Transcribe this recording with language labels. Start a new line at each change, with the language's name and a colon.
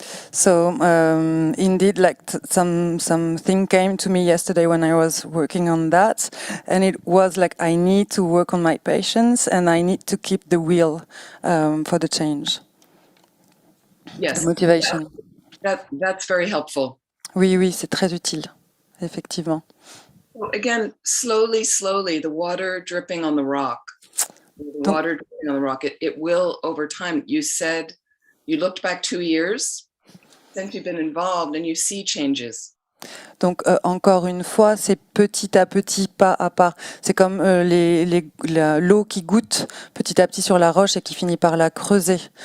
English: So indeed, like something came to me yesterday when I was working on that, and it was like I need to work on my patience and I need to keep the will for the change, Yes, the motivation. that's very helpful.
French: Oui, c'est très utile, effectivement.
English: So again, slowly, the water dripping on the rock. The water dripping on the rock. It will over time. You said you looked back 2 years since you've been involved and you see changes.
French: Donc encore une fois, c'est petit à petit, pas à pas. C'est comme l'eau qui goûte petit à petit sur la roche et qui finit par la creuser.